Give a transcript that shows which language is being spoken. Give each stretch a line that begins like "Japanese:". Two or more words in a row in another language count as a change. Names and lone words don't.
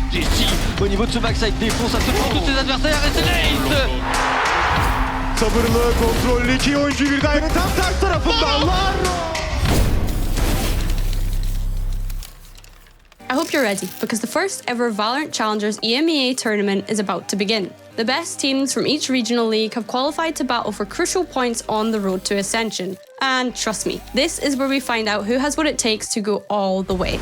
French: Desi, au niveau de ce backside, défonce absolument tous ses adversaires et c'est l'ace.
Turkish: Sabırlı, kontrollü iki oyuncu bir daire tam ters tarafında.
English: I hope you're ready, because the first ever Valorant Challengers EMEA tournament is about to begin. The best teams from each regional league have qualified to battle for crucial points on the road to Ascension. And trust me, this is where we find out who has what it takes to go all the way.